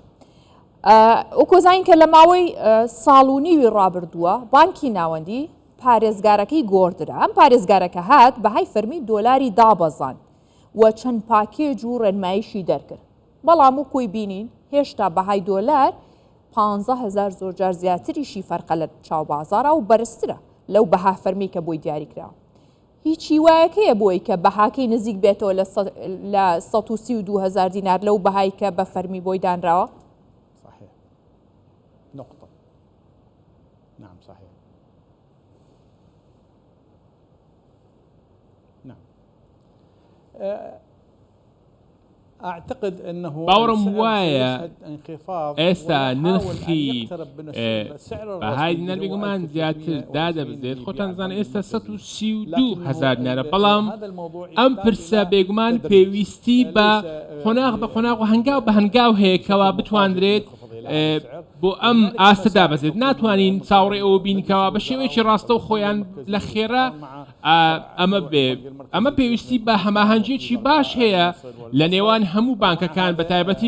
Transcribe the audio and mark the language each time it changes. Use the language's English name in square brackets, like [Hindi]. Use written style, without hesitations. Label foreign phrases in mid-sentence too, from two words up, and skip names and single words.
[Central Kurdish] ئۆکۆزین کە لە ماوەی ساڵ و نیوی ڕابردووە بانکی ناوەندی پارێزگارەکەی گۆڕدرا ئەم پارێزگارەکە هات بەهای فەرمی دۆلاری دابەزان و چەند پاکێج و ڕێنمایشی دەرکرد بەڵام و کۆی بینین هێشتا بەهای دۆلار 15,000 زۆر جار زیاتریشی فەرقە لە چاوبازارە و بەرزترە لەو بەها فەرمی کە بۆی دیاریکراوە. هیچی وایەکەیە بۆی کە بەهاکەی نزیک بێتەوە لە 132,000 دینار لەو بەهای کە بە فەرمی بۆی دانراوە؟ [Arabic] نقطة. نعم صحيح. نعم. أعتقد أنه [Central Kurdish] باورم وایە ئێستا نرخی بەهای دینار بێگومان زیاتر دادەبزێت خۆتان زانە ئێستا 132,000 دینارە بەڵام ئەم پرسە بێگومان پێویستی بە قۆناغ بە قۆناغ و هەنگاو بە هەنگاو هەیە کەوا بتواندرێت بۆ ئەم ئاستە دابەزێت ناتوانین چاوەڕێ ئەوە بینکەوە بە شێوەیەکی ڕاستە و خۆیان لە خێرا ئەمە پێویستی بە هەماهەنگێکی باش هەیە لە نێوان هەموو بانکەکان بە تایبەتی